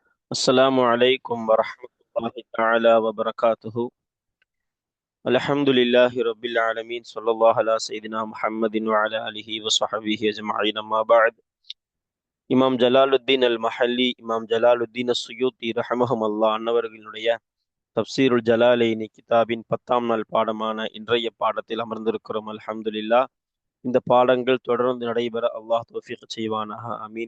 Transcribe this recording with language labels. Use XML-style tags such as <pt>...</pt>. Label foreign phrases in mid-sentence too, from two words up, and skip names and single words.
<ar>السلام عليكم ورحمة الله تعالى وبركاته. الحمد لله رب العالمين، صلى الله على سيدنا محمد وعلى آله وصحبه أجمعين. أما بعد.</ar> <ta>இமாம் ஜலாலுத்தீன் அல் மஹல்லி, இமாம் ஜலாலுத்தீன் சுயூத்தி</ta> <ar>رحمهم الله</ar> <ta>அன்னவர்களுடைய தப்சீருல் ஜலாலைனி கிதாபின் 10ஆம் நாள் பாடமான இன்றைய பாடத்தில் அமர்ந்திருக்கிறோம். அல்ஹம்துலில்லாஹ். இந்த பாடங்கள் தொடர்ந்து நடைபெற அல்லாஹ் தௌஃபீக் செய்வானாக, ஆமீன்.</ta>